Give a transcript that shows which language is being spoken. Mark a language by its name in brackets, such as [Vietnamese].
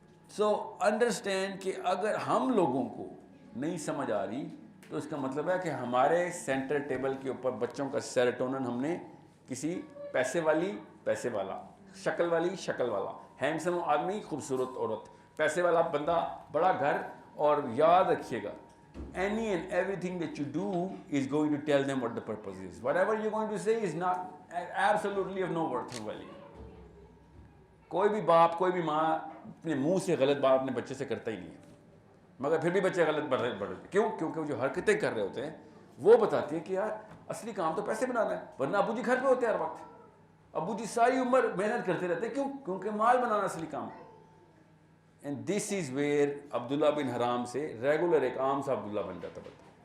[Urdu] So understand کہ اگر ہم لوگوں کو نہیں سمجھ آ رہی تو اس کا مطلب ہے کہ ہمارے سینٹر ٹیبل کے اوپر بچوں کا سیروٹونن ہم نے کسی پیسے والا، شکل والا، ہینڈسم آدمی، خوبصورت عورت، پیسے والا بندہ، بڑا گھر، اور یاد رکھیے گا [English] any and everything that you do is going to tell them what the purpose is. Whatever you're going to say is not absolutely of no worth or value. [Urdu] کوئی بھی باپ، کوئی بھی ماں اپنے منہ سے غلط بات اپنے بچے سے کرتا ہی نہیں ہے، مگر پھر بھی بچے غلط بڑھتے، کیوں؟ کیونکہ وہ جو حرکتیں کر رہے ہوتے ہیں وہ بتاتی ہیں کہ یار اصلی کام تو پیسے بنانا ہے، ورنہ ابو جی گھر پہ ہوتے ہیں ہر وقت، ابو جی ساری عمر محنت کرتے رہتے ہیں، کیوں؟ کیونکہ مال بنانا اصلی کام ہے۔ [English] and this is where [Urdu] عبداللہ بن حرام سے ریگولر ایک عام سا عبداللہ بن جاتا بتا۔